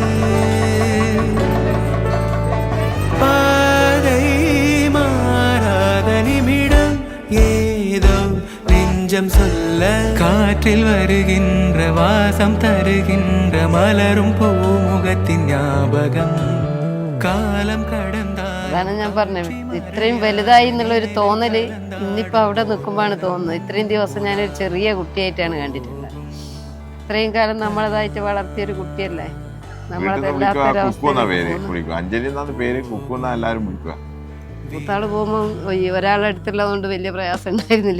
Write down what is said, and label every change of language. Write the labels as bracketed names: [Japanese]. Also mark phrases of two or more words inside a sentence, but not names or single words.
[Tamil] പാதை മാറാத நிமிடம் ஏதோ நெஞ்சம் சொல்ல காற்றில் வருகின்ற வாசம் தருகின்ற மலரும் பூமுகத்தின் ஞாபகம் காலம் கடந்தா. [Malayalam] അതാണ് ഞാൻ പറഞ്ഞത്, ഇത്രയും വലുതായി എന്നുള്ളൊരു തോന്നല് ഇന്നിപ്പോൾ അവിടെ നിൽക്കുമ്പോഴാണ് തോന്നുന്നത്. ഇത്രയും ദിവസം ഞാനൊരു ചെറിയ കുട്ടിയായിട്ടാണ് കണ്ടിട്ടുള്ളത്. ഇത്രയും കാലം നമ്മളതായിട്ട് വളർത്തിയൊരു കുട്ടിയല്ലേ. മൂത്താള് പോകുമ്പോൾ ഒരാളുടെ അടുത്തുള്ളത് വലിയ പ്രയാസം ഉണ്ടായിരുന്നില്ല.